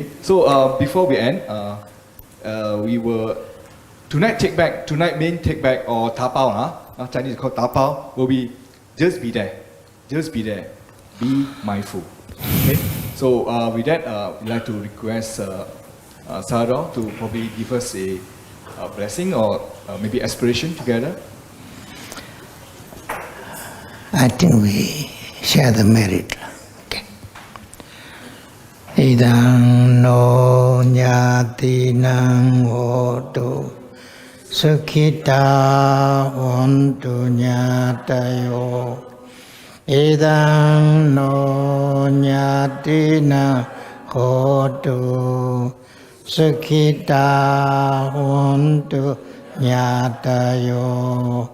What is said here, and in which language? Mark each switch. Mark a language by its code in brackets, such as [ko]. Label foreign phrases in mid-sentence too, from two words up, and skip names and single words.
[en] So before we end, we will tonight main take back or tapao, Chinese is called tapao, will be just be there, be mindful. Okay. So with that, we'd like to request Sayadaw to probably give us a blessing or maybe aspiration together. I think we share the merit. Okay. [pi] Idang no nyati nang hotu sukhita hontu nyatayo. Idang no nyati nang hotu sukhita hontu nyatayo.